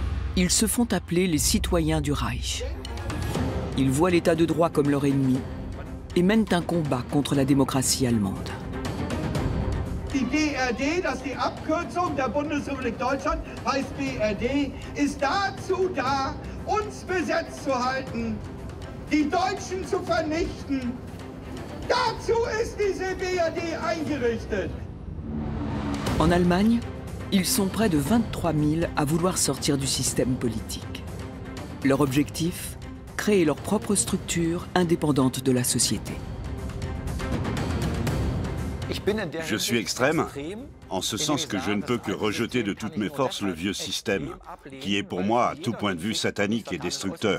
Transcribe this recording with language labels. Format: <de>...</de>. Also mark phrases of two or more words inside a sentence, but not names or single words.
<fr>Ils se font appeler les citoyens du Reich. Ils voient l'état de droit comme leur ennemi et mènent un combat contre la démocratie allemande.</fr> <de>Die BRD, das ist die Abkürzung der Bundesrepublik Deutschland, heißt BRD, ist dazu da, uns besetzt zu halten, die Deutschen zu vernichten. Dazu ist diese BRD eingerichtet.</de> <fr>En Allemagne, ils sont près de 23 000 à vouloir sortir du système politique. Leur objectif, créer leur propre structure indépendante de la société. Je suis extrême, en ce sens que je ne peux que rejeter de toutes mes forces le vieux système, qui est pour moi, à tout point de vue, satanique et destructeur.</fr>